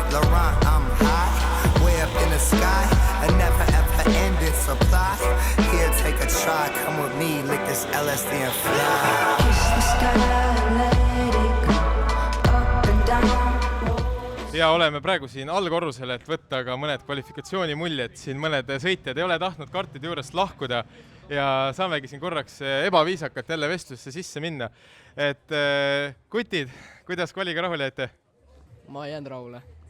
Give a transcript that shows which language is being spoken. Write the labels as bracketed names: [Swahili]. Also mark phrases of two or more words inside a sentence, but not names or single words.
[English] Laurent. I'm high, way up in the sky. A never ever ending supply. Here, take a try, come with me, lick this LSD and fly. Kiss the sky, let it go, up and down. [Estonian] Ja oleme praegu siin allkorrusel, et võtta ka mõned kvalifikatsioonimuljed. Siin mõned sõitjad ei ole tahtnud kartide juurest lahkuda ja saamegi siin korraks ebaviisakalt jälle vestlusse sisse minna. Et kutid, kuidas kvaliga rahule jäite? Ma ei jäänud rahule.